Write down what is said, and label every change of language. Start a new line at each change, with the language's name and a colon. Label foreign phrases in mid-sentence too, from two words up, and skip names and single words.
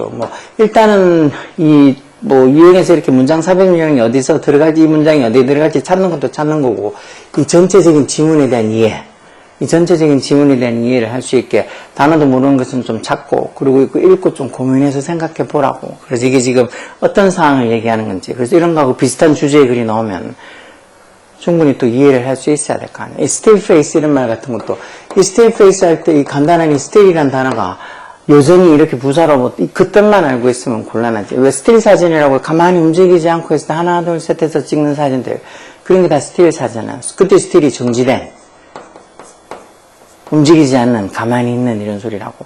Korean: 뭐 일단은 이 뭐 유형에서 이렇게 문장 삽입 유형이 어디서 들어갈지, 이 문장이 어디에 들어갈지 찾는 것도 찾는 거고, 이 전체적인 지문에 대한 이해, 이 전체적인 지문에 대한 이해를 할 수 있게 단어도 모르는 것은 좀 찾고, 그리고 읽고 좀 고민해서 생각해 보라고. 그래서 이게 지금 어떤 상황을 얘기하는 건지, 그래서 이런 거하고 비슷한 주제의 글이 나오면 충분히 또 이해를 할 수 있어야 될 거 아니에요. 이
English: still face
Korean: 이런 말 같은 것도, 이
English: still face
Korean: 할 때 이 간단한 이 still이라는 단어가 여전히 이렇게 부사로 뭐 그 뜻만 알고 있으면 곤란하지. 왜 스틸 사진이라고 가만히 움직이지 않고 있을 때 하나 둘 셋 해서 찍는 사진들, 그런 게 다 스틸 사진이야. 그때 스틸이 정지된, 움직이지 않는, 가만히 있는 이런 소리라고.